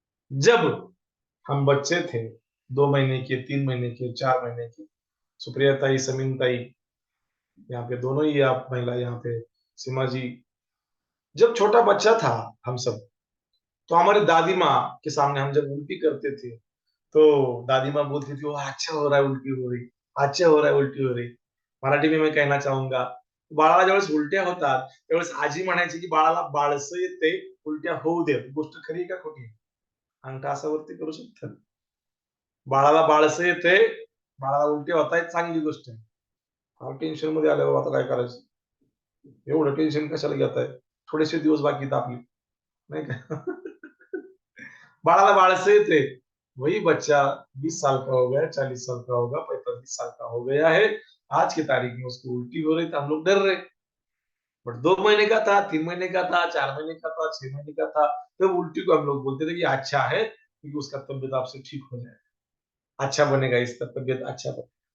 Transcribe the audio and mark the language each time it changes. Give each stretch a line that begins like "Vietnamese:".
Hindi: जब हम बच्चे थे, 2 महीने के, 3 महीने के, 4 महीने के, सुप्रिया ताई, समीन ताई, यहाँ पे दोनों ही आप महिला यहाँ पे, सीमा जी, जब छोटा बच्चा था हम सब, तो हमारी दादी माँ के सामने हम जब उल्टी करते थे तो दादी माँ बोलती थी, वो अच्छा हो रहा है उलटी हो रही, अच्छा हो रहा है उलटी हो रही। मराठी में मैं कहना चाहूंगा,
Marathi: बाळाला ज्यावेळेस उलट्या होतात त्यावेळेस आजी म्हणायची की बाळाला बाळसं येते, उलट्या होऊ दे। गोष्ट खरी आहे का खोटी आहे? अंगठा असा वरती करू शकतात? बाळाला बाळसं येते, बाळाला उलट्या होत आहेत, चांगली गोष्ट आहे। हा टेन्शन मध्ये आल्यावर आता काय करायचं? एवढं टेन्शन कशाला घेताय? थोडेसे दिवस बाकी आहेत आपले,
Hindi: नहीं क्या?
Marathi: बाळाला बाळसं येते,
Hindi: वही बच्चा 20 साल का हो गया, 40 साल का होगा, 45 साल का हो गया है, आज की तारीख में उसको उल्टी हो रही तो हम लोग डर रहे। बट 2 महीने का था, 3 महीने का था, 4 महीने का था, 6 महीने का था, तब उल्टी को हम लोग बोलते थे कि अच्छा है क्योंकि उसका तबियत आपसे ठीक हो जाएगा, अच्छा बनेगा, इसका तबियत अच्छा बनेगा।